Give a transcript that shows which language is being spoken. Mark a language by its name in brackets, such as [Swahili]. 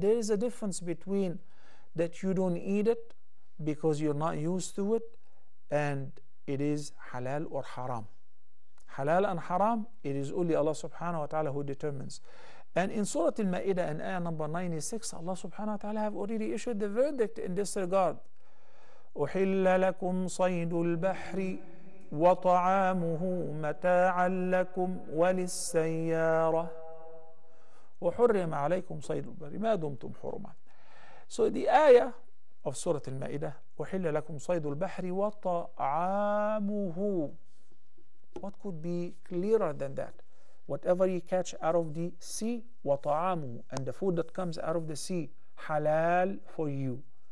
[English] There is a difference between that you don't eat it because you're not used to it, and it is halal or haram. Halal and haram, it is only Allah subhanahu wa ta'ala who determines. And in Surah Al-Ma'idah, in ayah number 96, Allah subhanahu wa ta'ala have already issued the verdict in this regard. [Arabic] أحل لكم صيد البحر وطعامه متاعا لكم وللسيارة وحرم عليكم صيد البر ما دمتم حرما. [English] So the ayah of Surah Al-Ma'idah, [Arabic] أحل لكم صيد البحر وطعامه. [English] What could be clearer than that? Whatever you catch out of the sea, وطعامه, and the food that comes out of the sea, halal for you.